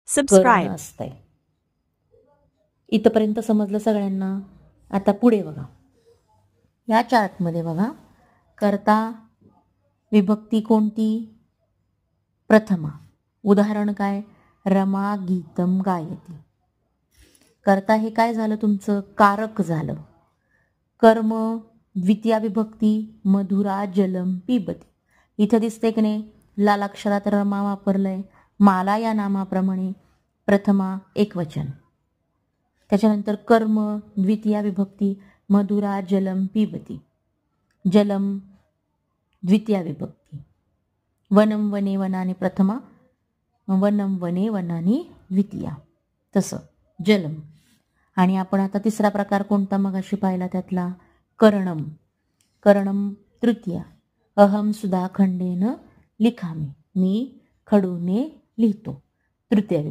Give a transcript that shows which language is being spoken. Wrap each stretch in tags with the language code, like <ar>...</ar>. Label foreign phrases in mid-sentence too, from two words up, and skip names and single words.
<mr>करणं असतंय. इथपर्यंत समजलं सगळ्यांना. आता पुढे बघा, या चार्टमध्ये बघा, कर्ता विभक्ती कोणती? प्रथमा. उदाहरण काय?</mr> <sa>रमा गीतम गायती.</sa> <mr>कर्ता हे काय झालं तुमचं? कारक झालं. कर्म द्वितीया विभक्ती</mr> <sa>मधुरा जलम पिबती.</sa> <mr>इथं दिसते की नाही, लाल अक्षरात रमा वापरलंय. माला या नामाप्रमाणे प्रथमा एकवचन. त्याच्यानंतर कर्म द्वितीया विभक्ती</mr> <sa>मधुरा जलम पिबती.</sa> <mr>जलम द्वितीया विभक्ती.</mr> <sa>वनम वने वनाने प्रथमा, वनम वने वनाने द्वितीया.</sa> <mr>तसं जलम. आणि आपण आता तिसरा प्रकार कोणता मगाशी पाहिला त्यातला?</mr> <sa>करणम. करणम तृतीया. अहम सुधाखंडेन लिखामी.</sa> <mr>मी खडूने लिहितो. तृतीया विभक्ती.</mr>